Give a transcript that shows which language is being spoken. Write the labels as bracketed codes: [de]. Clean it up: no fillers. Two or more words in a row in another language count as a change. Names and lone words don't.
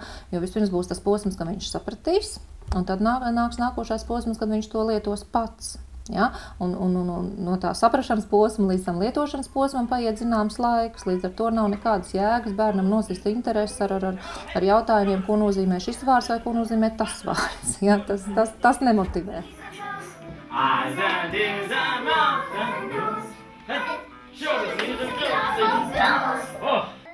[lv] Jo vispirms būs tas posms, ka viņš sapratīs, un tad nāks nākošais posms, kad viņš to lietos pats. Ja? Un no tā saprašanas posma līdz tam lietošanas posmam paiet zināms laiks, līdz ar to nav nekādas jēgas bērnam nosist interesi ar jautājumiem, ko nozīmē šis vārds vai ko nozīmē tas vārds. Ja? Tas nemotivē. [en] Eyes and ears and mouth and nose. Shoulders, knees and toes.